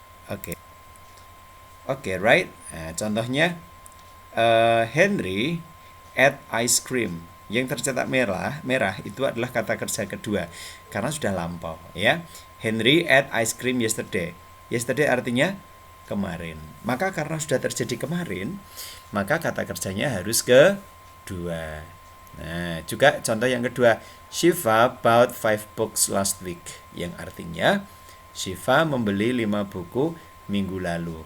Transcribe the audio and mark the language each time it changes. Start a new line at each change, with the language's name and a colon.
English: Oke. Oke, right?
Indonesian: Nah, contohnya
English: Henry ate ice cream.
Indonesian: Yang tercetak merah itu adalah kata kerja kedua karena sudah lampau ya.
English: Henry ate ice cream yesterday.
Indonesian: Yesterday artinya kemarin. Maka karena sudah terjadi kemarin, maka kata kerjanya harus kedua. Nah, juga contoh yang kedua,
English: Shiva bought 5 books last week,
Indonesian: yang artinya Shiva membeli 5 buku minggu lalu.